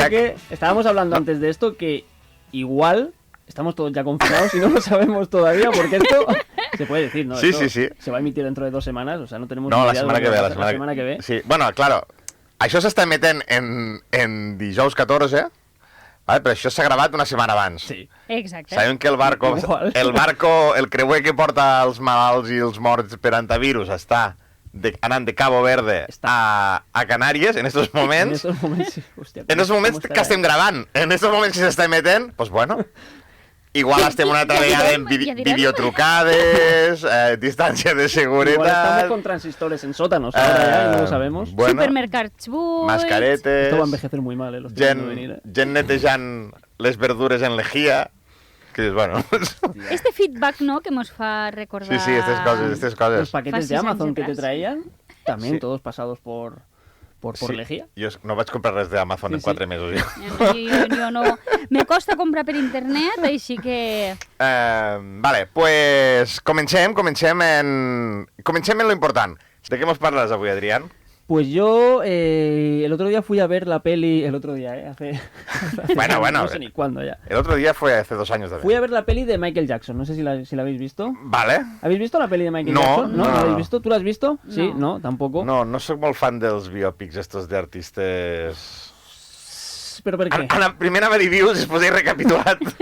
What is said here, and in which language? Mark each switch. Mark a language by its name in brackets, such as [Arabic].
[Spanish] Porque estábamos hablando antes de esto que igual estamos todos ya confinados y no lo sabemos todavía porque esto se puede decir, ¿no? Sí, Esto sí. se va a emitir dentro de 2 semanas, o sea, no tenemos No, ni la de que lo [Catalan] ve, la semana que ve. Sí, bueno, claro, això s'està emetent en dijous 14, vale? Però això s'ha gravat una setmana abans. Sí. Exacte. Sabem que el barco, el creuer que porta els malalts i els morts per antivirus està anant de Cabo Verde a Canàries en estos moments. En estos moments, sí. Hòstia, en estos moments que estem gravant, en estos moments que s'està emetent, doncs bueno, igual estem una altra vegada en videotrucades, distància de seguretat... [Spanish] Igual estamos con transistores en sótanos, ahora ya, y no lo sabemos. Bueno, [Catalan] supermercats buits... mascaretes... [Spanish] Esto va a envejecer muy mal, los que van a venir. [Catalan] Gent netejant les verdures en lejía, que és, bueno... [Spanish] Este feedback, ¿no?, que nos fa recordar... Sí, estas cosas. Los paquetes de Amazon que te traían, también sí. Todos pasados por lejía. [Catalan] Jo no vaig comprar res d'Amazon en 4 mesos. Jo no. Me costa comprar per internet, així que... Vale, pues comencem en lo important. [Spanish] ¿De qué hemos [Catalan] parlat avui, [Spanish] Adrián? Pues yo el otro día fui a ver la peli... El otro día, hace bueno, no sé ni cuándo ya. El otro día fue hace 2 años también. Fui a ver la peli de Michael Jackson, no sé si la habéis visto. Vale. ¿Habéis visto la peli de Michael No, Jackson? no. ¿La habéis visto? ¿Tú la has visto? No. Sí, no, tampoco. [Catalan] No soc molt fan dels biòpics estos d'artistes... [Spanish] ¿Pero por qué? [Catalan] A la primera me dius, després he recapitulat.